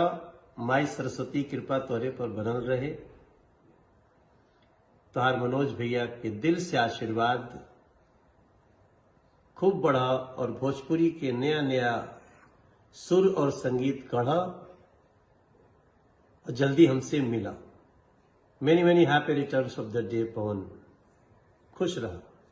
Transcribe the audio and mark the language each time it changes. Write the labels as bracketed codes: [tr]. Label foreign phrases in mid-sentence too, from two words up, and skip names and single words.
[bho] माई सरस्वती कृपा तोरे पर बनल रहे। तोहार मनोज भैया के दिल से आशीर्वाद खूब बढ़ा और भोजपुरी के नया नया सुर और संगीत गढ़ा और जल्दी हमसे मिला। [en] many many happy returns of the day Pawan. [bho] खुश रहा।